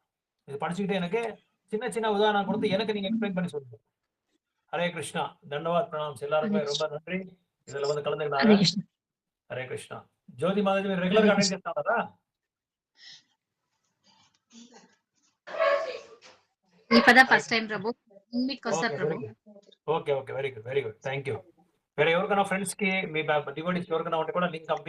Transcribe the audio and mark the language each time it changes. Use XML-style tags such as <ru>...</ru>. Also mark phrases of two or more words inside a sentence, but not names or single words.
<ta>இது படிச்சுக்கிட்டு எனக்கு சின்ன உதாரணம் கொடுத்து எனக்கு நீங்க எக்ஸ்பிளைன் பண்ணி சொல்லுங்க. ஹரே கிருஷ்ணா. தண்டவாத் பிரணாம்ஸ். எல்லாருக்குமே ரொம்ப நன்றி இதுல வந்து கலந்துக்கிட்டாங்க. ஹரே கிருஷ்ணா. ஜோதி மாதாஜி</ta> <en>regular attend</en> <ta>చేస్తారా? இப்பதான்</ta> <en>first time</en> <ta>பிரபு.</ta> <te>మీకోసం ప్రభు.</te> <en>Okay, very good. Thank you.</en> <te>వేరే ఎవరికైనా ఫ్రెండ్స్ కి మీ డివోటీస్ ఎవరికైనా ఉంటే కూడా లింక్ పంపి</te>